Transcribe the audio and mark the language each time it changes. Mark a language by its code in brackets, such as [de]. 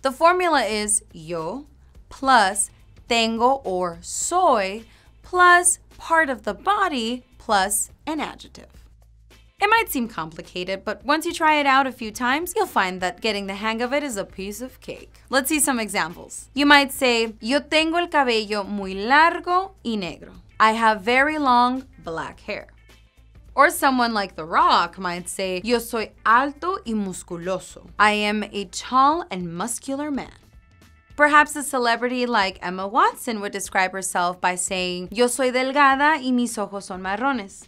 [en] The formula is yo plus tengo or soy plus part of the body plus an adjective. It might seem complicated, but once you try it out a few times, you'll find that getting the hang of it is a piece of cake. Let's see some examples. [es] You might say, yo tengo el cabello muy largo y negro. [en] I have very long black hair. Or someone like The Rock might say, yo soy alto y musculoso. I am a tall and muscular man. Perhaps a celebrity like Emma Watson would describe herself by saying, yo soy delgada y mis ojos son marrones.